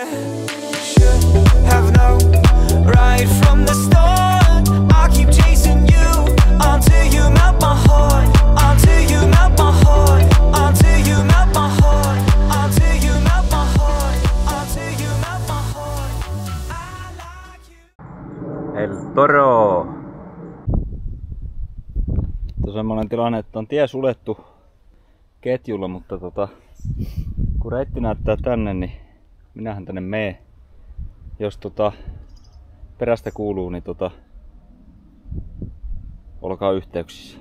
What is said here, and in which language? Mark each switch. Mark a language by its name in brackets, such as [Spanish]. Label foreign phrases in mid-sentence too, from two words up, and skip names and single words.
[English] Should have known right from the start. I'll keep chasing you until you melt my heart, until you melt my heart, until you melt my heart, until you melt my heart, until you melt my heart. I like you. El Toro. [Finnish] On semmoinen tilanne, että on tie suljettu ketjulla, mutta kun reitti näyttää tänne, niin minähän tänne mee. Jos perästä kuuluu, niin olkaa yhteyksissä.